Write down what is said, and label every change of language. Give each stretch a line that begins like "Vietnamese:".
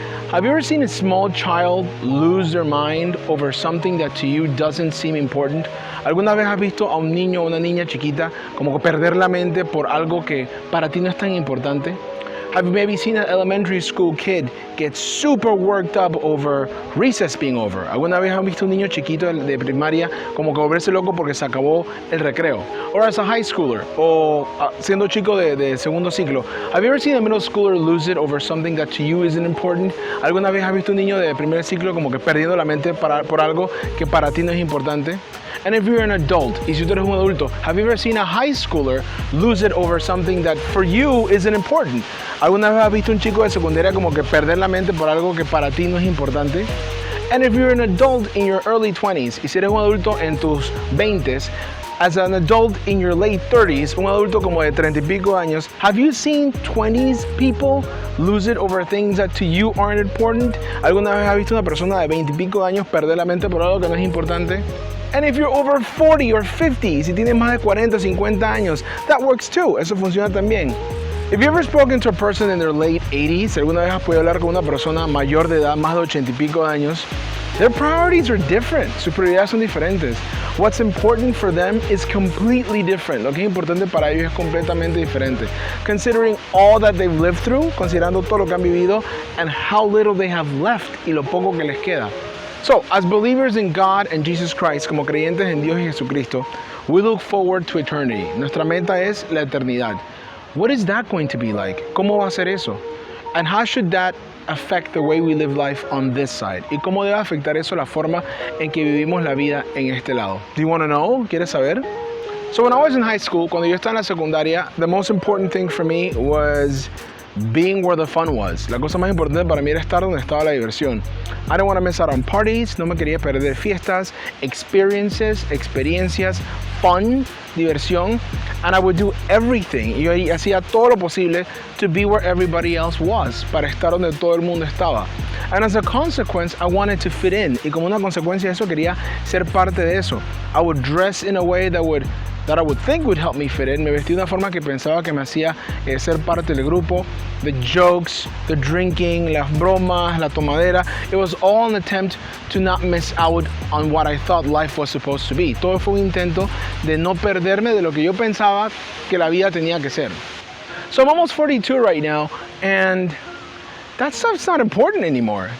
English: Have you ever seen a small child lose their mind over something that to you doesn't seem important?
Spanish: ¿Alguna vez has visto a un niño o una niña chiquita como perder la mente por algo que para ti no es tan importante?
English: Have you maybe seen an elementary school kid get super worked up over recess being over?
Spanish: ¿Alguna vez has visto un niño chiquito de primaria como que volverse loco porque se acabó el recreo?
English: Or as a high schooler,
Spanish: o siendo chico de segundo ciclo,
English: have you ever seen a middle schooler lose it over something that to you isn't important?
Spanish: ¿Alguna vez has visto un niño de primer ciclo como que perdiendo la mente por algo que para ti no es importante?
English: And if you're an adult,
Spanish: y si tú eres un adulto,
English: have you ever seen a high schooler lose it over something that for you isn't important?
Spanish: ¿Alguna vez has visto un chico de secundaria como que perder la mente por algo que para ti no es importante?
English: And if you're an adult in your early 20s,
Spanish: y si eres un adulto en tus 20s,
English: as an adult in your late 30s,
Spanish: un adulto como de 30 y pico años,
English: have you seen 20s people lose it over things that to you aren't important?
Spanish: ¿Alguna vez has visto una persona de 20 y pico años perder la mente por algo que no es importante?
English: And if you're over 40 or 50,
Spanish: si tienes más de 40 o 50 años,
English: that works too.
Spanish: Eso funciona también.
English: If you ever spoken to a person in their late 80s,
Spanish: alguna vez has podido hablar con una persona mayor de edad, más de 80 y pico de años,
English: their priorities are different.
Spanish: Sus prioridades son diferentes.
English: What's important for them is completely different.
Spanish: Lo que es importante para ellos es completamente diferente.
English: Considering all that they've lived through,
Spanish: considerando todo lo que han vivido,
English: and how little they have left
Spanish: y lo poco que les queda.
English: So, as believers in God and Jesus Christ,
Spanish: como creyentes en Dios y Jesucristo,
English: we look forward to eternity.
Spanish: Nuestra meta es la eternidad.
English: What is that going to be like?
Spanish: ¿Cómo va a ser eso?
English: And how should that affect the way we live life on this side?
Spanish: ¿Y cómo debe afectar eso la forma en que vivimos la vida en este lado?
English: Do you want to know?
Spanish: ¿Quieres saber?
English: So when I was in high school,
Spanish: cuando yo estaba en la secundaria,
English: the most important thing for me was being where the fun was.
Spanish: La cosa más importante para mí era estar donde estaba la diversión.
English: I didn't want to miss out on parties,
Spanish: no me quería perder fiestas, experiencias,
English: fun,
Spanish: diversión,
English: and I would do everything.
Spanish: Y yo hacía todo lo posible
English: to be where everybody else was,
Spanish: para estar donde todo el mundo estaba.
English: And as a consequence, I wanted to fit in.
Spanish: Y como una consecuencia de eso, quería ser parte de eso.
English: I would dress in a way that I would think would help me fit in.
Spanish: Me vestí de una forma que pensaba que me hacía ser parte del grupo.
English: The jokes, the drinking,
Spanish: las bromas, la tomadera.
English: It was all an attempt to not miss out on what I thought life was supposed to be.
Spanish: Todo fue un intento de no perderme de lo que yo pensaba que la vida tenía que ser.
English: So I'm almost 42 right now, and that stuff's not important anymore.